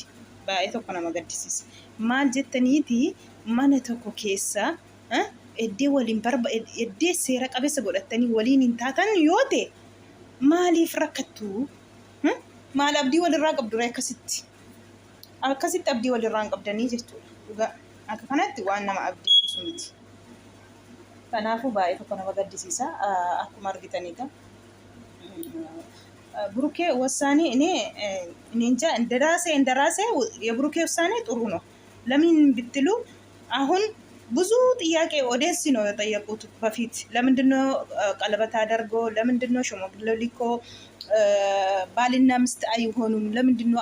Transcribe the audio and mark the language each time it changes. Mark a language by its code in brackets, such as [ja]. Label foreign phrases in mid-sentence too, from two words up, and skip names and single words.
[om] Baay'ee tokko nama gaddisiisa. Maal jettaniiti mana tokko keessa eddee waliin eddee seera qabeessa godhatanii waliin hin taatan yoo ta'e maaliif rakkattu? Maal abdii walirraa qabdu akkasitti? Akkasitti abdii walirraa hin qabdanii jechuudha. Dhugaa akka kanatti waan nama abdiichisu miti. Kanaafuu baay'ee tokko nama gaddisiisa akkuma argitanidha. [am] ብሩኬ ውሳኔ እኔ እንጃ እንደራሴ የብሩኬ ውሳኔ ጥሩ ነው። ለምን ብትሉ አሁን ብዙ ጥያቄ ኦዲየንስ ነው የጠየቁት በፊት ለምንድነው ቀለበት አደርጎ ለምንድነው ሽማግሌ ልኮ ባልና ሚስት አይሆኑም ለምንድነው